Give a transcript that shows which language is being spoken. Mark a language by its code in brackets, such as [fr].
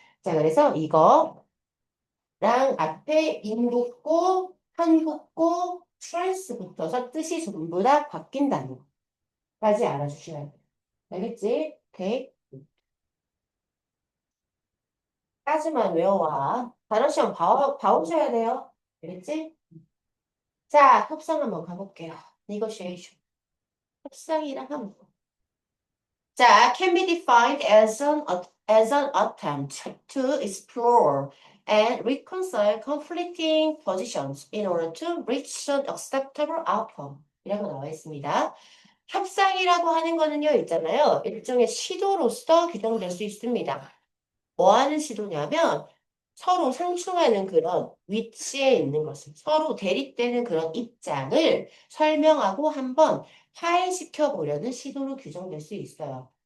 [ko] 자, 그래서 이거랑 앞에 인 붙고, 한 붙고, 트랜스 붙어서 뜻이 전부 다 바뀐다는 거까지 알아주셔야 돼요. 알겠지? 오케이? 까지만 외워와. 단어 시험 봐오셔야 돼요. 알겠지? 자, 협상 한번 가볼게요. [en] negotiation. [ko] 협상이랑 하면 자, [en] can be defined as an attempt to explore and reconcile conflicting positions in order to reach an acceptable outcome. [ko] 이라고 나와 있습니다. 협상이라고 하는 거는요, 있잖아요. 일종의 시도로서 규정될 수 있습니다. 뭐 하는 시도냐면 서로 상충하는 그런 위치에 있는 것을 서로 대립되는 그런 입장을 설명하고 한번 화해시켜 보려는 시도로 규정될 수 있어요.